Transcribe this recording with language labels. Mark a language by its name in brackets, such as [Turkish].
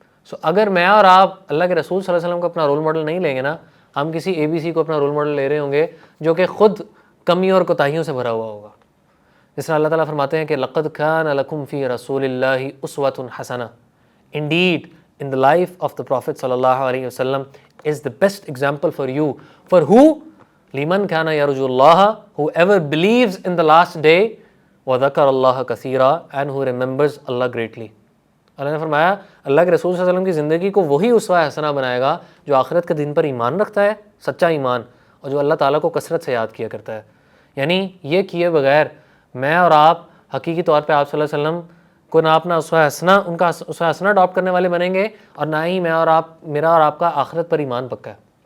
[Urdu] سو اگر میں اور آپ اللہ کے رسول صلی اللہ علیہ وسلم کو اپنا رول ماڈل نہیں لیں گے نا, ہم کسی ABC کو اپنا رول ماڈل لے رہے ہوں گے جو کہ خود کمیوں اور کوتاہیوں سے بھرا ہوا ہوگا. جس طرح اللہ تعالیٰ فرماتے ہیں کہ [Arabic] لقد کان لکم فی رسول اللہ اسوۃ حسنہ. [English] Indeed, in the life of the Prophet sallallahu alaihi wasallam is the best example for you. For who? [Arabic] Liman kana yarju Allah, [English] whoever believes in the last day, [Arabic] wa dhakara Allah kaseera, [English] and who remembers Allah greatly. [Urdu] اللہ نے فرمایا اللہ کے رسول صلی اللہ علیہ وسلم کی زندگی کو وہی اسوہ حسنہ بنائے گا جو آخرت کے دن پر ایمان رکھتا ہے, سچا ایمان, اور جو اللہ تعالیٰ کو کثرت سے یاد کیا کرتا ہے. یعنی یہ کیے بغیر میں اور آپ حقیقی طور پہ آپ صلی اللہ علیہ وسلم کو نہ اپنا اسوہ حسنہ, ان کا اسوہ حسنہ اڈاپٹ کرنے والے بنیں گے, اور نہ ہی میرا اور آپ کا آخرت پر ایمان پکا ہے.